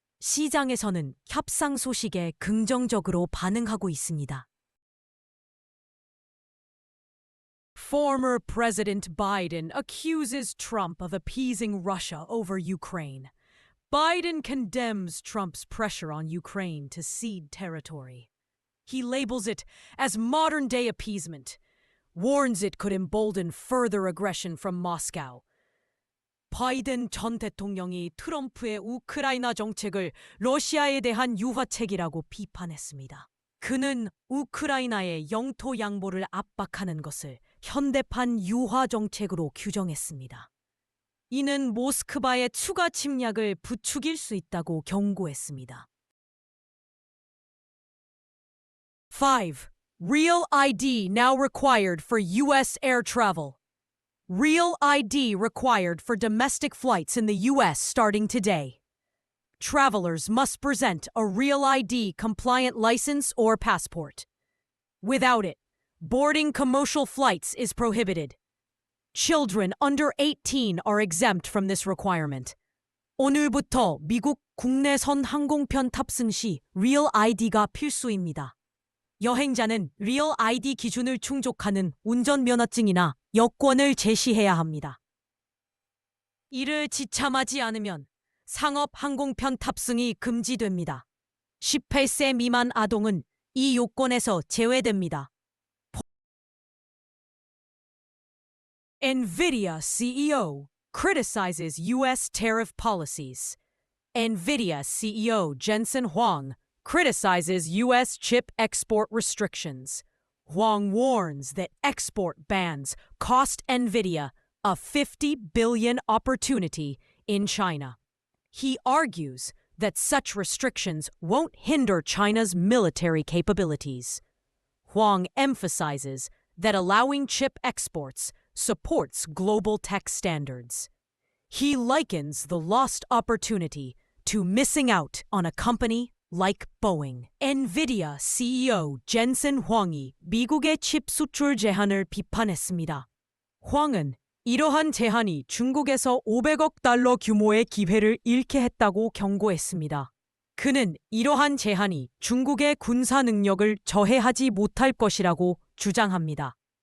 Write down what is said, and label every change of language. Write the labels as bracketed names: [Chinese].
[Korean] 시장에서는 협상 소식에 긍정적으로 반응하고 있습니다. [English] Former President Biden accuses Trump of appeasing Russia over Ukraine. Biden condemns Trump's pressure on Ukraine to cede territory. He labels it as modern-day appeasement, warns it could embolden further aggression from Moscow. [Korean] 바이든 전 대통령이 트럼프의 우크라이나 정책을 러시아에 대한 유화책이라고 비판했습니다. 그는 우크라이나의 영토 양보를 압박하는 것을 현대판 유화 정책으로 규정했습니다. 이는 모스크바의 추가 침략을 부추길 수 있다고 경고했습니다. [English] 5. Real ID now required for U.S. air travel. Real ID required for domestic flights in the U.S. starting today. Travelers must present a Real ID compliant license or passport. Without it, boarding commercial flights is prohibited. Children under 18 are exempt from this requirement. [Korean] 오늘부터 미국 국내선 항공편 탑승 시 Real ID가 필수입니다. 여행자는 Real ID 기준을 충족하는 운전면허증이나 여권을 제시해야 합니다. 이를 지참하지 않으면 상업 항공편 탑승이 금지됩니다. 18세 미만 아동은 이 요건에서 제외됩니다. [English] NVIDIA CEO criticizes U.S. tariff policies. NVIDIA CEO Jensen Huang criticizes U.S. chip export restrictions. Huang warns that export bans cost NVIDIA a $50 billion opportunity in China. He argues that such restrictions won't hinder China's military capabilities. Huang emphasizes that allowing chip exports supports global tech standards. He likens the lost opportunity to missing out on a company like Boeing. [Korean] 엔비디아 CEO 젠슨 황이 미국의 칩 수출 제한을 비판했습니다. 황은 이러한 제한이 중국에서 500억 달러 규모의 기회를 잃게 했다고 경고했습니다. 그는 이러한 제한이 중국의 군사 능력을 저해하지 못할 것이라고 주장합니다.